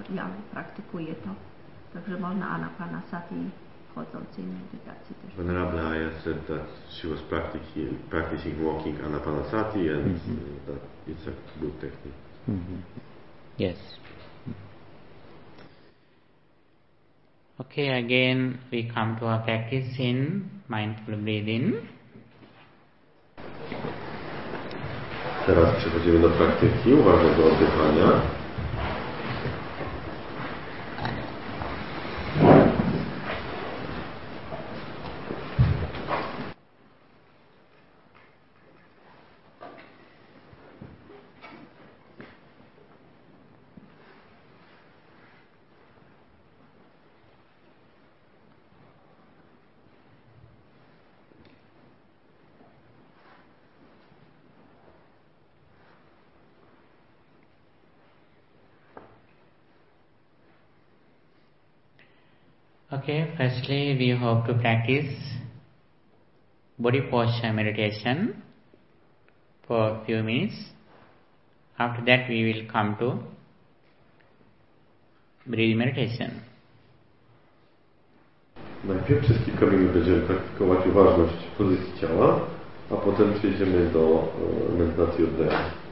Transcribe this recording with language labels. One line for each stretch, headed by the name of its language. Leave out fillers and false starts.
Polish: Ja praktykuję to. Także można anapanasati i chodzącej medytacji też.
English: Venerable Aya said that she was practicing walking anapanasati and that it's a good technique. Yes. Okay, again we come to our practice in mindful breathing.
Polish: Teraz przechodzimy do praktyki uważnego oddychania.
English: Okay, firstly we hope to practice body posture meditation for a few minutes. After that we will come to breathing meditation.
Polish: Najpierw wszystkim będziemy praktykować uważność w pozycji ciała, a potem przejdziemy do medytacji oddechu.